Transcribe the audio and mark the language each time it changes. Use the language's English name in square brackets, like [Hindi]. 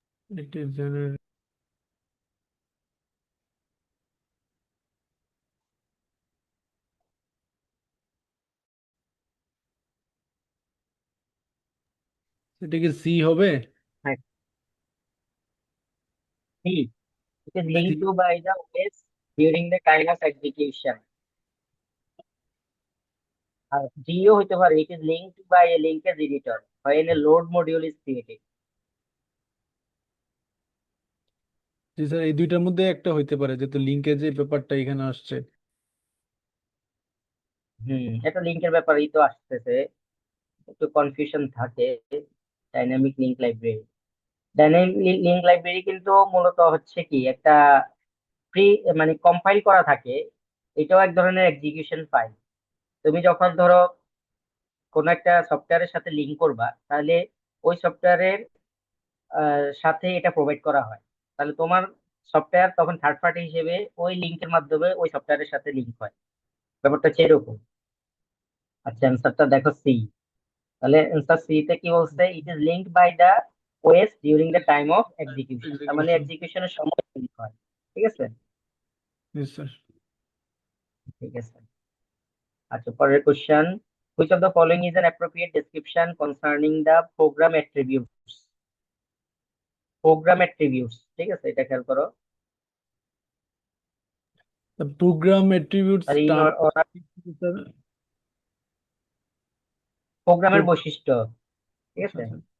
[English] it is gener- [Bangla] এটা কি C হবে? হ্যাঁ, C. [English] It is linked to by the OS during the time of execution. [Bangla] আর deo হতে পারে, [English] it is linked by a linkage editor when a load module is created. [Bangla] G sir, এই দুইটার মধ্যে একটা হইতে পারে, যেহেতু লিঙ্কেজের ব্যাপারটা এখানে আসছে। এটা লিঙ্কের ব্যাপারেই তো আসতেছে, একটু কনফিউশন থাকে। Dynamic link library, dynamic link library কিন্তু মূলত হচ্ছে কি একটা প্রি মানে কম্পাইল করা থাকে। এটাও এক ধরনের এক্সিকিউশন ফাইল। তুমি যখন ধরো কোন একটা সফটওয়্যারের সাথে লিঙ্ক করবা, তাহলে ওই সফটওয়্যারের সাথে এটা প্রোভাইড করা হয়। তাহলে তোমার সফটওয়্যার তখন থার্ড পার্টি হিসেবে ওই লিঙ্কের মাধ্যমে ওই সফটওয়্যারের সাথে লিঙ্ক হয়। ব্যাপারটা হচ্ছে এরকম। আচ্ছা, অ্যান্সারটা দেখো সি। তাহলে অ্যান্সার সি তে কি বলছে, [English] it is linked by the OS during the time of execution, [Bangla] তার মানে এক্সিকিউশন। এক্সিকিউশনের সময় লিঙ্ক হয়। ঠিক আছে, জি স্যার। ঠিক আছে। আচ্ছা, পরের question, [English] which of the following is an appropriate description concerning the program attributes? [Bangla] Programme attributes, ঠিক আছে, এটা খেয়াল করো। প্রোগ্রাম অ্যাট্রিবিউটস আর টার্ম। প্রোগ্রামের বৈশিষ্ট্য, ঠিক আচ্ছা আছে। আচ্ছা।